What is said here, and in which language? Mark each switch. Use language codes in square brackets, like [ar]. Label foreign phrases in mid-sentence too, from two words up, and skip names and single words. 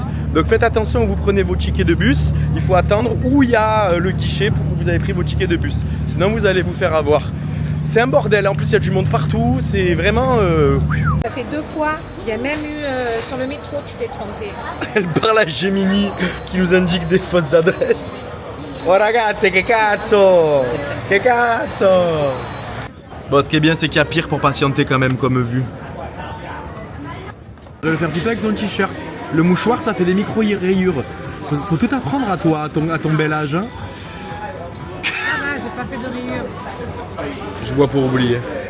[fr] Donc faites attention quand vous prenez vos tickets de bus. Il faut attendre où il y a le guichet pour que vous avez pris vos tickets de bus. Sinon vous allez vous faire avoir. C'est un bordel, en plus il y a du monde partout, c'est vraiment... Ça fait 2 fois, il y a même eu sur le métro, tu t'es trompé. Elle parle à Gemini qui nous indique des fausses adresses. [it] Oh ragazzi, che cazzo! Che cazzo! [fr] Bon, ce qui est bien, c'est qu'il y a pire pour patienter quand même comme vue. Tu dois le faire tout avec ton t-shirt. Le mouchoir, ça fait des micro-rayures. Faut tout apprendre à toi, à ton bel âge. Hein. Ça va, j'ai pas fait de rayures. Je bois pour oublier.